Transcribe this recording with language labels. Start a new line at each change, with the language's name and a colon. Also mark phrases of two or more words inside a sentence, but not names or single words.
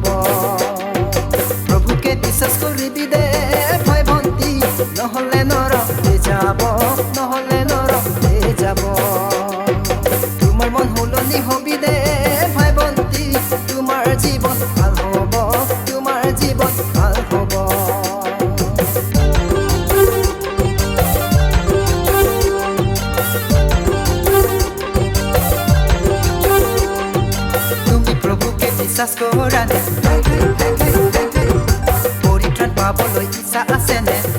Assamese: প্রভুকে বিশ্বাস করিবি দে ভাই বন্তি, নহলে নরকে যাব, নহলে নরকে যাব। তোমার মন হলনি হবি দে ভাই বন্তি, তোমার জীবন ভাল হব, তোমার জীবন ভাল হব। বিশ্বাস কৰানে পৰিত্ৰাণ পাবলৈ ইচ্ছা আছেনে?